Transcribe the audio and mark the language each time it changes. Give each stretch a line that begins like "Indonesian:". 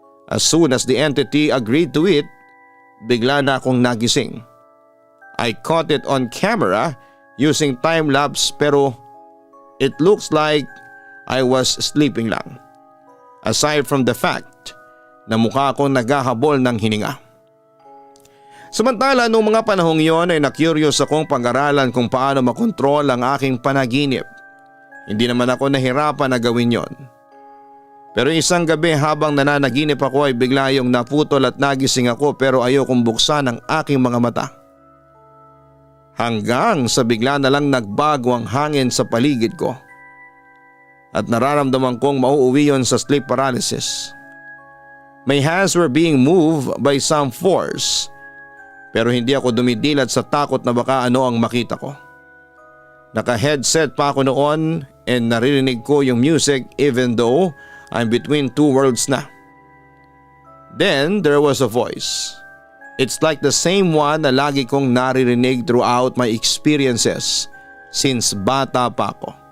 English: As soon as the entity agreed to it,
Filipino: bigla na akong nagising.
English: I caught it on camera using time-lapse pero it looks like I was sleeping lang. Aside from the fact
Filipino: na mukha akong naghahabol ng hininga. Samantala noong mga panahong yon ay na-curious akong pag-aralan kung paano makontrol ang aking panaginip. Hindi naman ako nahirapan na gawin yon. Pero isang gabi habang nananaginip ako ay bigla yung naputol at nagising ako pero ayokong buksan ang aking mga mata. Hanggang sa bigla na lang nagbago ang hangin sa paligid ko. At nararamdaman kong mauuwi yon sa sleep paralysis.
English: My hands were being moved by some force.
Filipino: Pero hindi ako dumidilat sa takot na baka ano ang makita ko. Naka-headset pa ako noon and naririnig ko yung music
English: even though I'm between two worlds
Filipino: na.
English: Then there was a voice. It's like the same one
Filipino: na lagi kong naririnig
English: throughout my experiences since
Filipino: bata pa ako.